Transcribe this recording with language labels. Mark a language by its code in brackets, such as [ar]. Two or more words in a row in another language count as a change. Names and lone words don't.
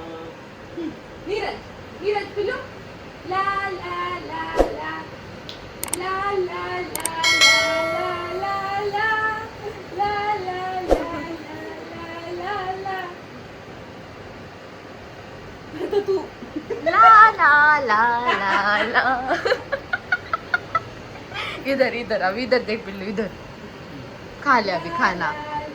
[mr] नीरज पिलू ला ला ला ला ला ला ला ला ला ला ला ला ला. आता तू ला ला ला ला ला. [hi] इधर इधर अब इधर देख पिल्लू, इधर खा ले अभी खाना.